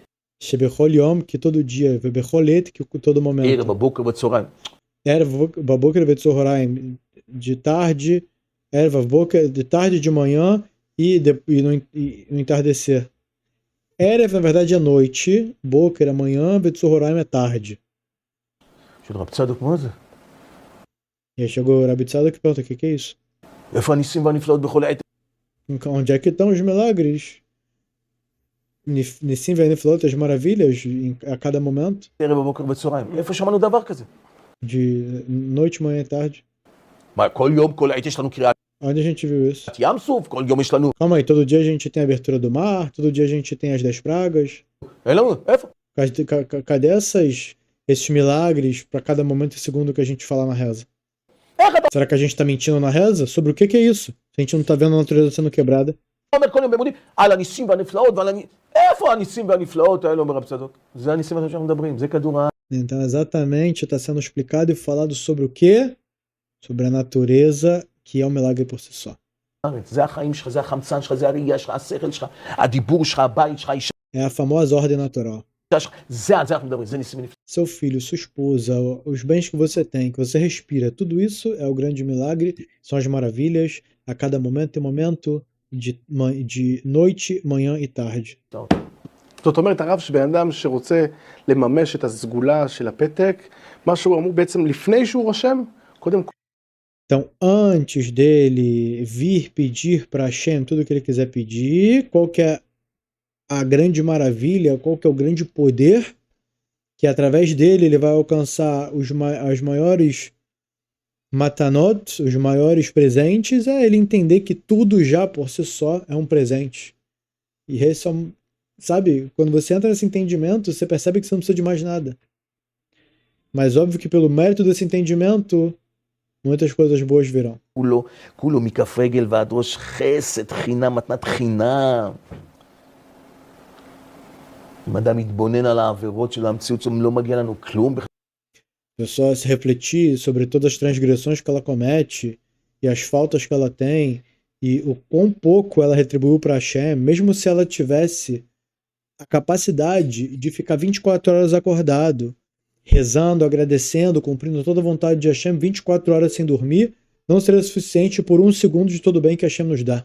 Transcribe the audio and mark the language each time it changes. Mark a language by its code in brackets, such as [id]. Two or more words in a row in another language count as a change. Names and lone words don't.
[he] שבכל יום, [pt] que todo dia, [he] בכל עת, [pt] que todo momento. [he] ערב בבוקר בצהריים. ערב בבוקר ובצהריים, [pt] de tarde, [he] ערב בבוקר, [pt] de tarde e de manhã e no entardecer. Erev, na verdade, é noite, Boker é manhã, Vetzohoraim é tarde. [he] של רב צדוק, מה זה? [pt] E aí chegou o Rabi Tzadok que pergunta, o que é isso? [he] איפה הניסים והנפלאות בכל עת? [pt] Onde é que estão os milagres? [he] ניסים ונפלאות, [pt] as maravilhas a cada momento, [he] ערב בבוקר בצהריים. איפה שמענו דבר כזה? [pt] de noite, manhã e tarde. [he] מה, כל יום, כל עת יש לנו קריאת [pt] Onde a gente viu isso? [he] ים סוף, כל יום יש לנו... [pt] Calma aí, todo dia a gente tem a abertura do mar, todo dia a gente tem as 10 pragas. [he] אין לנו, איפה? [pt] Cadê esses milagres para cada momento e segundo que a gente fala na reza? [he] איך אתה [pt] Será que a gente está mentindo na reza? Sobre o que é isso? Se a gente não está vendo a natureza sendo quebrada. [he] אומר כל יום במודים על הניסים והנפלאות ועל איפה הניסים והנפלאות האלה, אומר רב צדוק? זה הניסים והנפלאות שאנחנו מדברים, זה כדור הארץ. [pt] Então, exatamente, está sendo explicado e falado sobre o quê? Sobre a natureza, que é um milagre por si só. [he] זה החיים שלך, זה החמצן שלך, זה הראייה שלך, השכל שלך, הדיבור שלך, הבית שלך, האישה [pt] É a famosa ordem natural. [he] שלך, זה על זה אנחנו מדברים, זה ניסים ונפלאות. [pt] Seu filho, sua esposa, os bens que você tem, que você respira, tudo isso é o grande milagre, são as maravilhas a cada momento e momento, de noite, manhã e tarde. [he] זאת אומרת, הרב, שבן אדם שרוצה לממש את הסגולה של הפתק, מה שהוא אמור בעצם לפני שהוא רושם, קודם כל. [pt] Então, antes dele vir pedir para Hashem tudo o que ele quiser pedir, qual que é a grande maravilha, qual que é o grande poder, que através dele ele vai alcançar as maiores matanot, os maiores presentes, é ele entender que tudo já por si só é um presente. E esse é sabe, quando você entra nesse entendimento, você percebe que você não precisa de mais nada. Mas óbvio que pelo mérito desse entendimento, muitas coisas boas virão. [he] כולו מכף רגל ועד ראש חסד, חינם, מתנת חינם. אם אדם מתבונן על העבירות של המציאות, לא מגיע לנו כלום. [pt] É só se refletir sobre todas as transgressões que ela comete e as faltas que ela tem e o quão pouco ela retribuiu para Hashem, mesmo se ela tivesse a capacidade de ficar 24 horas acordado, rezando, agradecendo, cumprindo toda a vontade de Hashem 24 horas sem dormir, não seria suficiente por 1 segundo de todo o bem que Hashem nos dá.